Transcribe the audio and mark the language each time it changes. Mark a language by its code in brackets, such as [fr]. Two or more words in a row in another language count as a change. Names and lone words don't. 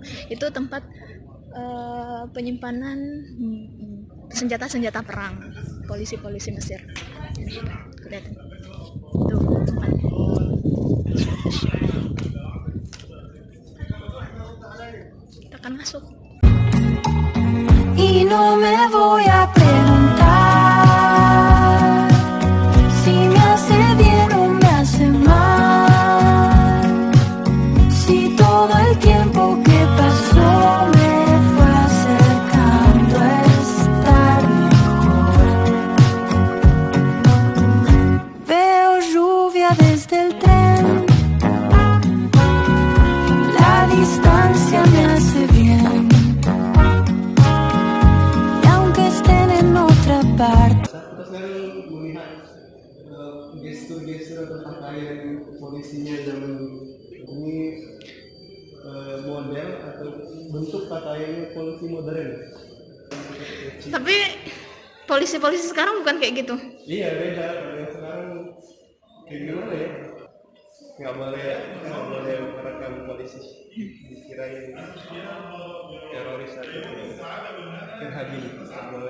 [id] Itu tempat penyimpanan senjata-senjata perang polisi-polisi Mesir. Kelihatan tuh tempat. Kita akan masuk. [es] Y no me voy a preguntar si me hace bien o me hace mal. Si todo el tiempo que pasó me fue acercando a estar mejor. Veo lluvia desde el tren. La distancia me hace bien. [id] Kita sekarang melihat gestur-gestur atau pakaian polisinya zaman dulu. Ini model atau bentuk pakaian polisi modern. Tapi polisi-polisi sekarang bukan kayak gitu. Iya, beda. Yang sekarang kayak gimana ya? Nggak boleh merekam polisi. Dikirain teroris atau terhaji. Nggak boleh.